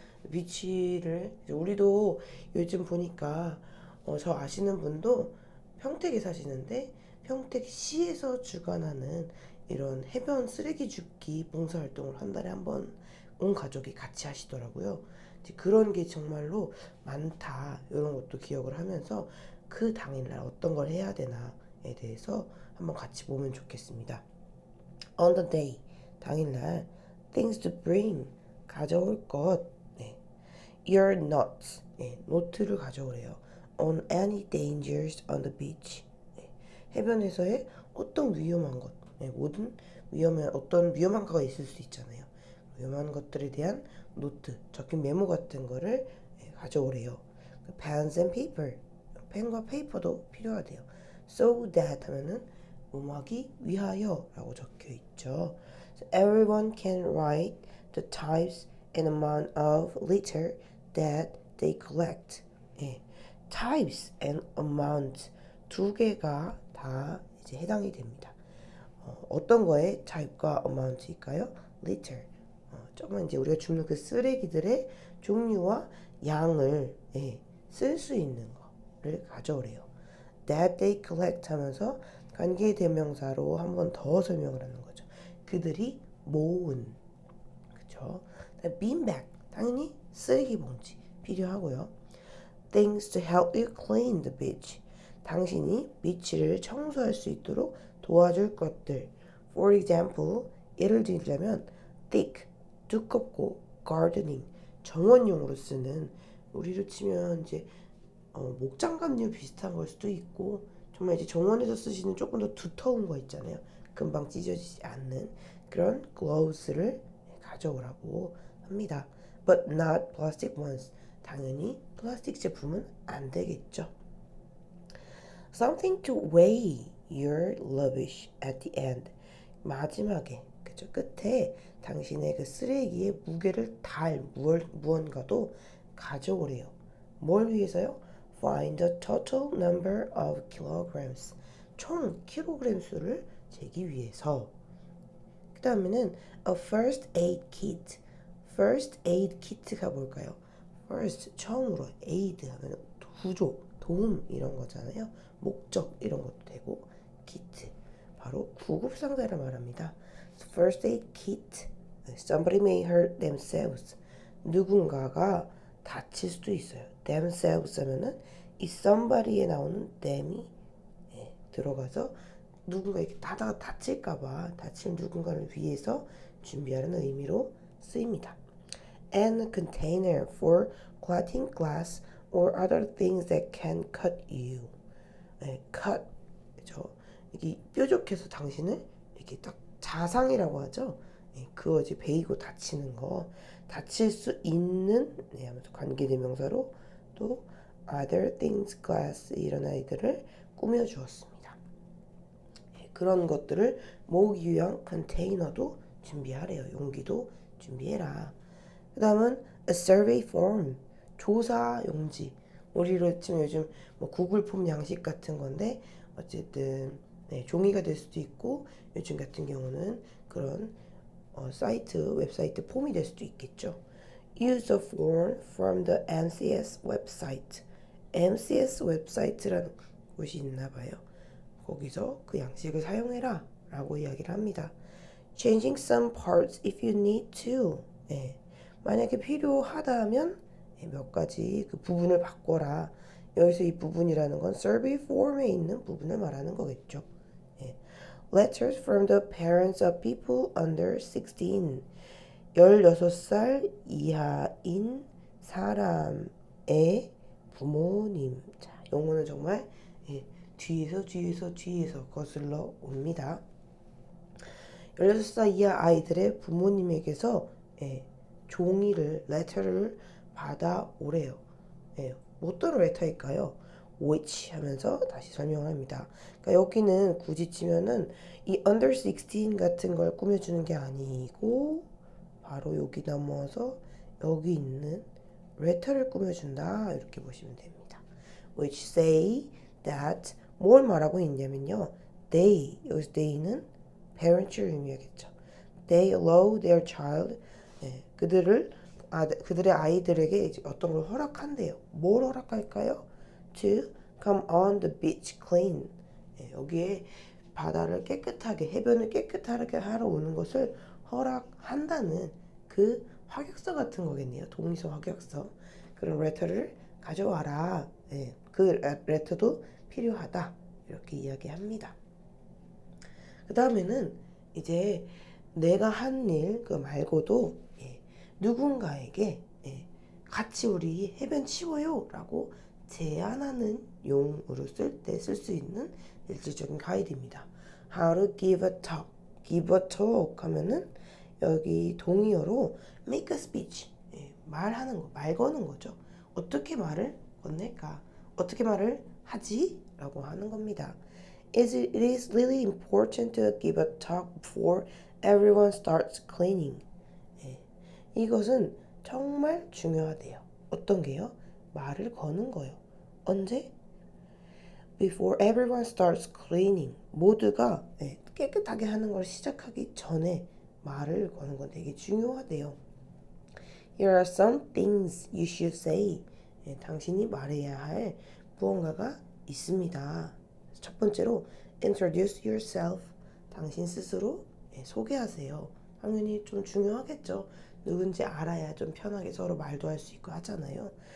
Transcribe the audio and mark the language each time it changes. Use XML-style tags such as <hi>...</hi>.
<ko>비치를 우리도 요즘 보니까 저 아시는 분도 평택에 사시는데 평택시에서 주관하는 이런 해변 쓰레기 줍기 봉사활동을 한 달에 한 번 온 가족이 같이 하시더라고요. 그런 게 정말로 많다. 이런 것도 기억을 하면서 그 당일날 어떤 걸 해야 되나에 대해서 한번 같이 보면 좋겠습니다.</ko> <en>On the day,</en> <ko>당일날</ko> <en>things to bring,</en> <ko>가져올 것,</ko> <en>your notes,</en> <ko>노트를 가져오래요.</ko> <en>On any dangers on the beach,</en> <ko>해변에서의 어떤 위험한 것, 모든 어떤 위험한 거가 있을 수 있잖아요. 위험한 것들에 대한 노트, 적힌 메모 같은 거를 가져오래요.</ko> <en>Pens and paper,</en> <ko>펜과 페이퍼도 필요하대요.</ko> <en>So that</en> <ko>하면은 뭐뭐하기 위하여 라고 적혀 있죠.</ko> <en>So everyone can write the types and amount of litter that they collect. types and amount</en> <ko>두 개가 다 이제 해당이 됩니다. 어떤 거에 type과 amount일까요?</ko> <en>litter.</en> <ko>조금 이제 우리가 줍는 그 쓰레기들의 종류와 양을 쓸 수 있는 거를 가져오래요.</ko> <en>That they collect</en> <ko>하면서 관계대명사로 한 번 더 설명을 하는 거죠. 그들이 모은. 그쵸? beanbag, 당연히 쓰레기 봉지 필요하고요.</ko> <en>Things to help you clean the beach.</en> <ko>당신이 비치를 청소할 수 있도록 도와줄 것들. For example, 예를 들자면 thick, 두껍고 gardening, 정원용으로 쓰는 우리로 치면 이제 목장갑류 비슷한 걸 수도 있고 정말 이제 정원에서 쓰시는 조금 더 두터운 거 있잖아요. 금방 찢어지지 않는 그런 gloves를 가져오라고 합니다.</ko> <en>But not plastic ones.</en> <ko>당연히 플라스틱 제품은 안 되겠죠.</ko> <en>Something to weigh your rubbish at the end.</en> <ko>마지막에, 그죠? 끝에 당신의 그 쓰레기의 무게를 달 무언가도 가져오래요. 뭘 위해서요?</ko> <en>Find the total number of kilograms.</en> <ko>총 킬로그램 수를 재기 위해서. 그 다음에는</ko> <en>a first aid kit.</en> <ko>first aid kit가 뭘까요? first, 처음으로, aid 하면 구조, 도움 이런 거잖아요. 목적 이런 것도 되고 kit, 바로 구급상자를 말합니다.</ko> <en>first aid kit, somebody may hurt themselves.</en> <ko>누군가가 다칠 수도 있어요. themselves 하면은 이 somebody에 나오는 them이 들어가서 누군가 이렇게 하다가 다칠까봐 다칠 누군가를 위해서 준비하는 의미로 쓰입니다.</ko> <en>And a container for cutting glass or other things that can cut you.</en> <ko>cut, 그죠? 이게 뾰족해서 당신을 이렇게 딱 자상이라고 하죠. 그거지 베이고 다치는 거, 다칠 수 있는 하면서 관계대명사로 또 other things glass 이런 아이들을 꾸며주었습니다. 그런 것들을 모으기 위한 컨테이너도 준비하래요. 용기도 준비해라. 그 다음은 a survey form, 조사 용지. 우리로 치면 요즘 뭐 구글 폼 양식 같은 건데 어쨌든 종이가 될 수도 있고 요즘 같은 경우는 그런 사이트, 웹사이트 폼이 될 수도 있겠죠.</ko> <en>Use a form from the MCS website.</en> <ko>MCS 웹사이트라는 곳이 있나 봐요. 거기서 그 양식을 사용해라 라고 이야기를 합니다.</ko> <en>Changing some parts if you need to.</en> <ko>만약에 필요하다면 몇 가지 그 부분을 바꿔라. 여기서 이 부분이라는 건 survey form에 있는 부분을 말하는 거겠죠.</ko> <en>Letters from the parents of people under 16.</en> <ko>16살 이하인 사람의 부모님. 자, 용어는 정말 뒤에서 거슬러 옵니다. 16살 이하 아이들의 부모님에게서 종이를, 레터를 받아오래요. 어떤 레터일까요? which 하면서 다시 설명을 합니다. 그러니까 여기는 굳이 치면은 이 under 16 같은 걸 꾸며주는 게 아니고 바로 여기 넘어서 여기 있는 letter를 꾸며준다 이렇게 보시면 됩니다.</ko> <en>which say that</en> <ko>뭘 말하고 있냐면요. they, 여기서 they는 parents를 의미하겠죠.</ko> <en>they allow their child</en> <ko>그들의 아이들에게 이제 어떤 걸 허락한대요. 뭘 허락할까요?</ko> <en>To come on the beach clean.</en> <ko>여기에 바다를 깨끗하게, 해변을 깨끗하게 하러 오는 것을 허락한다는 그 확약서 같은 거겠네요. 동의서 확약서. 그런 레터를 가져와라. 그 레터도 필요하다. 이렇게 이야기합니다. 그 다음에는 이제 내가 한 일 그 말고도 누군가에게 같이 우리 해변 치워요 라고 제안하는 용으로 쓸 때 쓸 수 있는 일지적인 가이드입니다.</ko> <en>How to give a talk. give a talk</en> <ko>하면은 여기 동의어로</ko> <en>make a speech.</en> <ko>말하는 거, 말 거는 거죠. 어떻게 말을 건넬까? 어떻게 말을 하지? 라고 하는 겁니다.</ko> <en>It is really important to give a talk before everyone starts cleaning.</en> <ko>이것은 정말 중요하대요. 어떤 게요? 말을 거는 거요. 언제?</ko> <en>Before everyone starts cleaning.</en> <ko>모두가 깨끗하게 하는 걸 시작하기 전에 말을 거는 건 되게 중요하대요.</ko> <en>Here are some things you should say.</en> <ko>당신이 말해야 할 무언가가 있습니다. 첫 번째로</ko> <en>introduce yourself.</en> <ko>당신 스스로 소개하세요. 당연히 좀 중요하겠죠. 누군지 알아야 좀 편하게 서로 말도 할 수 있고 하잖아요.</ko>